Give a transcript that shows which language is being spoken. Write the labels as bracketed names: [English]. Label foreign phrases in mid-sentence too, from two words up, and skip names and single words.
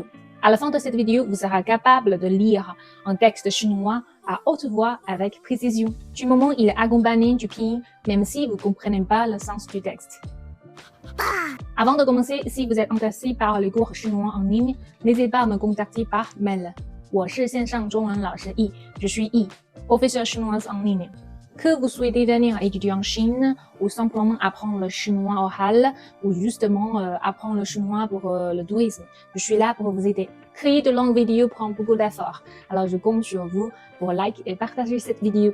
[French] À la fin de cette vidéo, vous serez capable de lire un texte chinois à haute voix avec précision. Du moment il est accompagné du pinyin, même si vous ne comprenez pas le sens du texte. Avant de commencer, si vous êtes intéressé par les cours chinois en ligne, n'hésitez pas à me contacter par mail. [Chinese] 我是线上中文老师 Yi, [French] je suis Yi, professeur chinois en ligne. Que vous souhaitez venir étudier en Chine ou simplement apprendre le chinois oral ou justement apprendre le chinois pour le tourisme, je suis là pour vous aider. Créer de longues vidéos prend beaucoup d'efforts, alors je compte sur vous pour liker et partager cette vidéo.